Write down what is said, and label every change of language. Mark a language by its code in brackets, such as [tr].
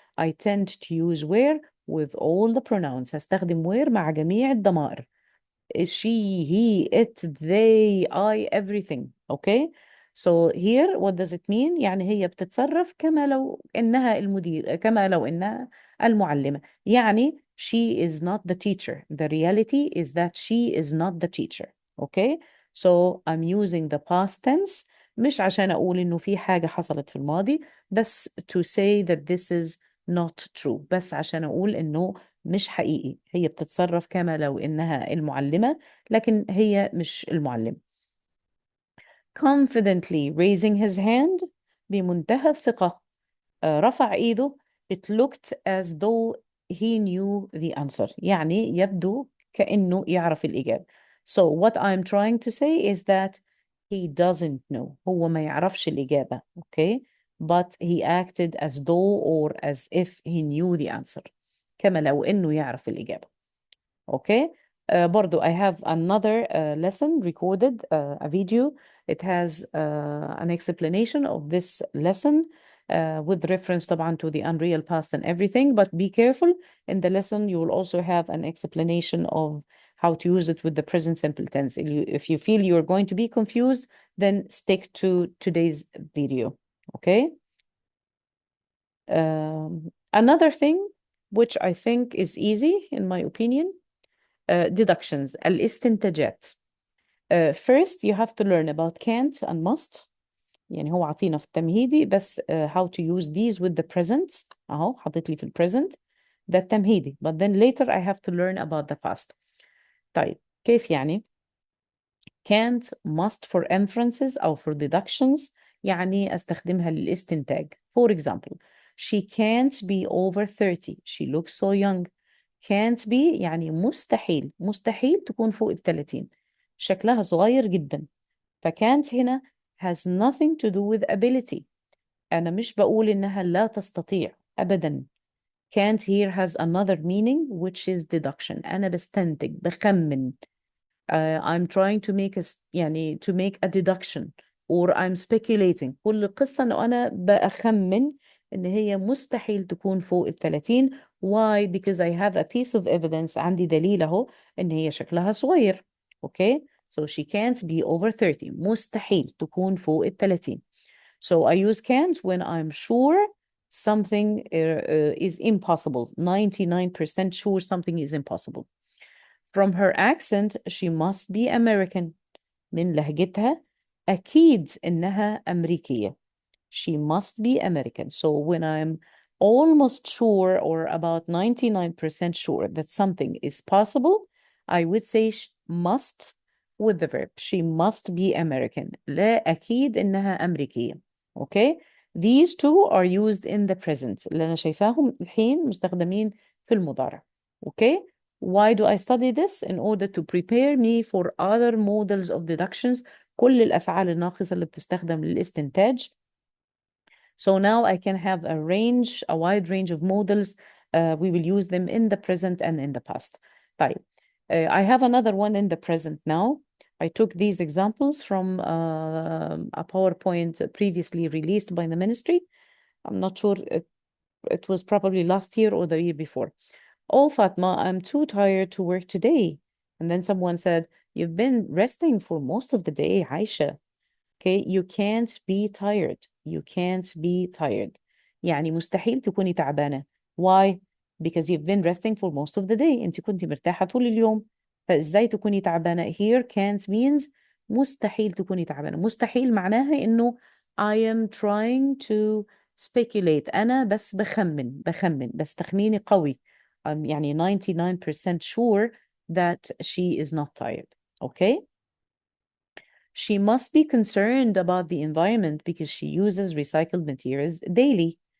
[en] I tend to use where with all the pronouns. [ar] هستخدم where مع جميع الضمائر. [en] She, he, it, they, I, everything. Okay. So here what does it mean؟ [ar] يعني هي بتتصرف كما لو إنها المدير، كما لو إنها المعلمة. [en] يعني she is not the teacher. The reality is that she is not the teacher. Okay. So I'm using the past tense [ar] مش عشان أقول إنه في حاجة حصلت في الماضي، بس [en] to say that this is not true. [ar] بس عشان أقول إنه مش حقيقي، هي بتتصرف كما لو إنها المعلمة لكن هي مش المعلم. [en] confidently raising his hand [ar] بمنتهى الثقة رفع إيده. [en] it looked as though he knew the answer. [ar] يعني يبدو كأنه يعرف الإجابة. [en] So what I'm trying to say is that he doesn't know. [ar] هو ما يعرفش الإجابة. Okay. [en] But he acted as though or as if he knew the answer. [ar] كما لو إنه يعرف الإجابة. Okay. [en] برضو I have another lesson recorded, a video. It has an explanation of this lesson with reference طبعا to the unreal past and everything, but be careful. In the lesson you will also have an explanation of how to use it with the present simple tense. If you feel you're going to be confused, then stick to today's video. Okay. Another thing which I think is easy in my opinion, deductions, الاستنتاجات. First you have to learn about can't and must. [ar] يعني هو عطينا في التمهيدي بس [en] how to use these with the present. [ar] أهو حطيت لي في present ده التمهيدي. [en] But then later I have to learn about the past. [ar] طيب كيف يعني؟ [en] can't, must for inferences [ar] أو [en] for deductions [ar] يعني أستخدمها للاستنتاج. [en] For example, she can't be over 30. She looks so young. [ar] Can't be يعني مستحيل تكون فوق 30. شكلها صغير جدا. [en] فcan't هنا has nothing to do with ability. [ar] أنا مش بقول إنها لا تستطيع أبدا. [en] can't here has another meaning which is deduction. [ar] أنا بستنتج بخمن. [en] I'm trying to make يعني to make a deduction or I'm speculating. [ar] كل القصة إنه أنا بأخمن إن هي مستحيل تكون فوق 30. [en] Why? Because I have a piece of evidence. [ar] عندي دليل أهو إن هي شكلها صغير. [en] Okay. So she can't be over 30. [ar] مستحيل تكون فوق 30. [en] So I use can't when I'm sure something is impossible. 99% sure something is impossible. From her accent, she must be American. [ar] من لهجتها أكيد إنها أمريكية. [en] She must be American. So when I'm almost sure or about 99% sure that something is possible, I would say must with the verb. She must be American. [ar] لا أكيد إنها أمريكية. [en] Okay? These two are used in the present. [ar] اللي أنا شايفاهم الحين مستخدمين في المضارع. [en] Okay? Why do I study this? In order to prepare me for other models of deductions. [ar] كل الأفعال الناقصة اللي بتستخدم للاستنتاج. [en] So now I can have a wide range of models. We will use them in the present and in the past. [ar] طيب. [en] I have another one in the present now. I took these examples from a PowerPoint previously released by the ministry. I'm not sure, it was probably last year or the year before. Oh, Fatma, I'm too tired to work today. And then someone said, You've been resting for most of the day, عايشة. Okay, you can't be tired. You can't be tired. [ar] يعني مستحيل تكوني تعبانة. [en] Why? Because you've been resting for most of the day. [ar] انت كنتي مرتاحة طول اليوم. فازاي تكوني تعبانة؟ [en] Here can't means [ar] مستحيل تكوني تعبانة. مستحيل معناها انه [en] I am trying to speculate. [ar] انا بس بخمن بس تخميني قوي. [en] I'm يعني 99% sure that she is not tired. Okay? She must be concerned about the environment because she uses recycled materials daily.